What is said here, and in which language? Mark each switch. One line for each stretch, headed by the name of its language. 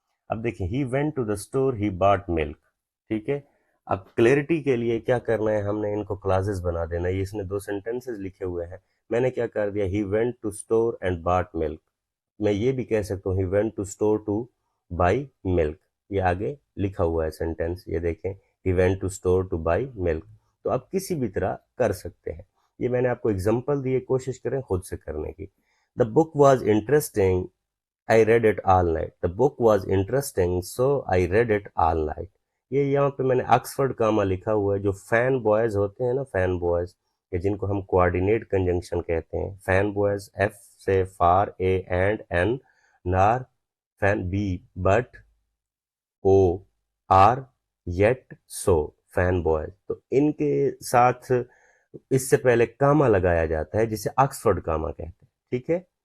Urdu: اب دیکھیں
English: ہی went to the store he bought milk
Urdu: ٹھیک ہے اب کلیئرٹی کے لیے کیا کرنا ہے ہم نے ان کو کلازز بنا دینا یہ اس نے دو سینٹینسز لکھے ہوئے ہیں میں نے کیا کر دیا
English: he went to store and bought milk میں یہ بھی کہہ سکتا ہوں he went to store to buy milk
Urdu: یہ آگے لکھا ہوا ہے سینٹینس یہ دیکھیں he went to store to by ملک تو آپ کسی بھی طرح کر سکتے ہیں یہ میں نے آپ کو اگزامپل دی کوشش کریں خود سے کرنے کی
English: The book was interesting I read it all night. The book was interesting, so I read it all night.
Urdu: یہ یہاں پہ میں نے آکسفورڈ کاما لکھا ہوا ہے جو فین بوائز ہوتے ہیں نا فین بوائز یا جن کو ہم کوآرڈینیٹ کنجنکشن کہتے ہیں فین بوائز ایف سے فار اے اینڈ این نار fan be but O R yet so fan boys تو ان کے ساتھ اس سے پہلے کاما لگایا جاتا ہے جسے آکسفورڈ کاما کہتے ہیں ٹھیک ہے